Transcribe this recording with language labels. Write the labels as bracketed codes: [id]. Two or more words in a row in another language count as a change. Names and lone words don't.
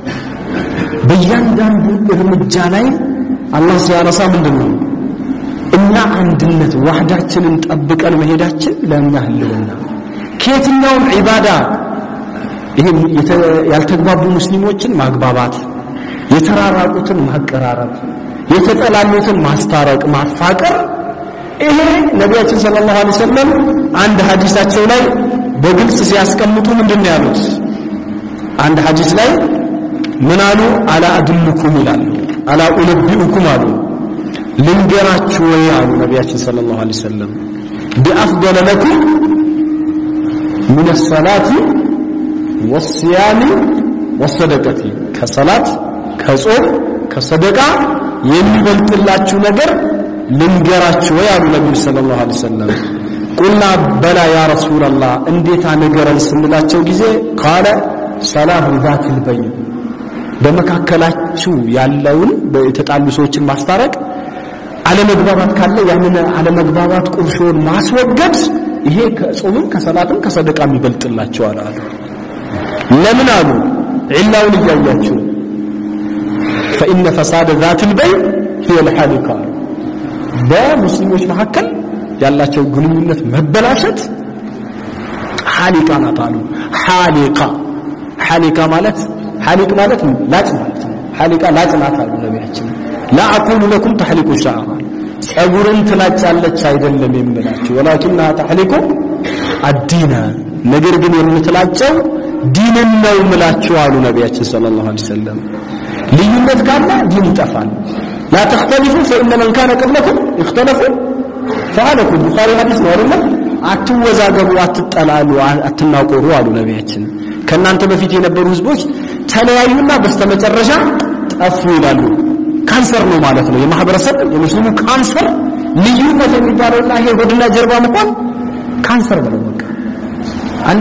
[am] በእያንዳንዱ እርምጃ ላይ አላህ ሲያነሳ ምንድነው እና አንድነት ዋህዳችንን ጠብቀን መሄዳችን ለኛ ህልውና ከየትኛውም ዒባዳ ይሄ ያልተግባቡ ሙስሊሞችን ማግባባት፣ የተራራቁትን ማቀራረብ፣ የተጠላሉትን ማስታረቅ ማፋቀር ይሄ ነቢያችን [ar] صلى الله عليه وسلم [am] አንድ ሐዲሳቸው ላይ በግልጽ ሲያስቀምጡ ምንድነው ያሉት? አንድ ሐዲስ ላይ ምን አሉ? [ar] ألا أدلكم [am] ይላሉ። [ar] ألا أنبئكم [am] አሉ ልንገራችሁ ወይ አሉ ነቢያችን [ar] صلى الله عليه وسلم بأفضل لكم من الصلاة والصيام والصدقة [am] ከሰላት ከጾም ከሰደቃ የሚበልጥላችሁ ነገር ልንገራችሁ ወይ አሉ ነብዩ [ar] صلى الله عليه وسلم። قلنا بلى يا رسول الله [am] እንዴታ ነገረን ስንላቸው ጊዜ [ar] قال صلاح ذات البين [am] በመካከላችሁ ያለውን የተጣሉ ሰዎችን ማስታረቅ፣ አለመግባባት ካለ ያንን አለመግባባት ቁርሾን ማስወገድ ይሄ ከጾምም ከሰላትም ከሰደቃም ይበልጥላቸዋል አሉ። ለምን አሉ? ዒላውን እያያችሁ [ar] فإن فساد ذات البين هي الحالقة [am] በሙስሊሞች መካከል ያላቸው ግንኙነት መበላሸት ሐሊቃ ናት አሉ። ሐሊቃ ማለት ላጭ ማለት ነው። ሐሊቃ ላጭ ናት አሉ ነቢያችን። [ar] لا أقول لكم تحلقوا الشعر [am] ጸጉርን ትላጫለች አይደለም የምላችሁ [ar] ولكن تحلق الدين [am] ነገር ግን የምትላጨው ዲንን ነው ምላችሁ አሉ ነቢያችን [ar] صلى الله عليه وسلم። [am] ልዩነት ካለ ዲን ይጠፋል። [ar] لا تختلفوا فإن من كان قبلكم اختلفوا فهلكوا [am] ቡኻሪ ሐዲስ ነው አይደል? አትወዛገቡ፣ አትጠላሉ፣ አትናቆሩ አሉ ነቢያችን። ከናንተ በፊት የነበሩ ህዝቦች ተለያዩና በስተመጨረሻ ጠፉ ይላሉ። ካንሰር ነው ማለት ነው የማህበረሰብ የሙስሊሙ ካንሰር ልዩነት የሚባለውና ይሄ ወድና ጀርባ መጣል ካንሰር ነው በቃ አንዴ